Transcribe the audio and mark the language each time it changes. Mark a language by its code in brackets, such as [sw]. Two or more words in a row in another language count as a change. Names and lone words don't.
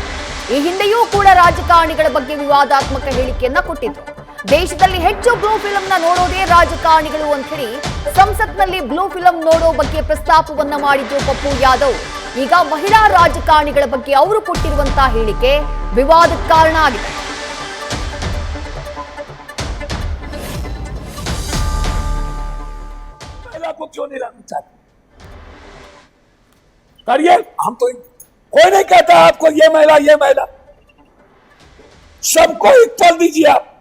[kn] ಈ ಹಿಂದೆಯೂ ಕೂಡ ರಾಜಕಾರಣಿಗಳ ಬಗ್ಗೆ ವಿವಾದಾತ್ಮಕ ಹೇಳಿಕೆಯನ್ನ ಕೊಟ್ಟಿದ್ರು. ದೇಶದಲ್ಲಿ ಹೆಚ್ಚು [en] blue filmna [kn] ನೋಡೋದೇ ರಾಜಕಾರಣಿಗಳು ಅಂತ ಹೇಳಿ ಸಂಸತ್ನಲ್ಲಿ [en] blue film [kn] ನೋಡೋ ಬಗ್ಗೆ ಪ್ರಸ್ತಾಪವನ್ನ ಮಾಡಿದ್ರು ಪಪ್ಪು ಯಾದವ್. ಈಗ ಮಹಿಳಾ ರಾಜಕಾರಣಿಗಳ ಬಗ್ಗೆ ಅವರು ಕೊಟ್ಟಿರುವಂತಹ ಹೇಳಿಕೆ ವಿವಾದಕ್ಕೆ ಕಾರಣ ಆಗಿದೆ. [hi] को क्यों नहीं लाना चाहते? करिए, हम तो कोई नहीं कहता आपको ये महिला सबको इक्वल दीजिए आप।